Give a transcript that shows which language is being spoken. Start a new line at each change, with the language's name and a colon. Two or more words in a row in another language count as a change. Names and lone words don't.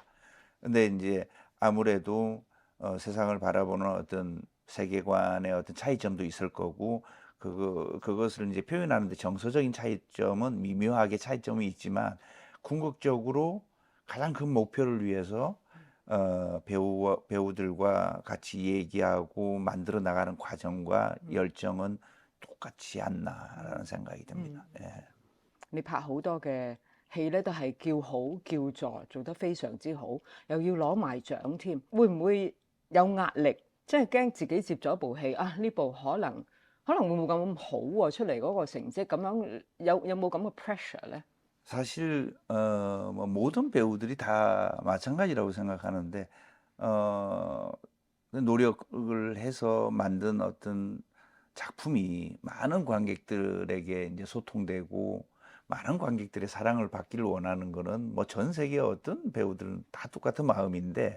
Korean: 근데 인제 아무래도 세상을 바라보는 어떤 세계관의 어떤 차이점도 있을 거고 그것을 인제 표현하는 데 정서적인 차이점은 미묘하게 차이점이 있지만 궁극적으로 가장 큰 목표를 위해서 배우들과 같이 얘기하고 만들어 나가는 과정과 음。 열정은 똑같지 않나라는 嗯。 생각이 嗯。 듭니다. 예.
Cantonese: 你拍好多嘅戲咧，都係叫好叫座，做得非常之好，又要攞埋獎添，會唔會有壓力？即係驚自己接咗部戲啊，呢部可能會冇咁好喎，出嚟嗰個成績咁樣，有冇咁嘅 pressure 咧？
Korean: 사실 뭐 모든 배우들이 다 마찬가지라고 생각하는데 어 그 노력을 해서 만든 어떤 작품이 많은 관객들에게 인제 소통되고 많은 관객들의 사랑을 받기를 원하는 거는 뭐 전 세계 어떤 배우들은 다 똑같은 마음인데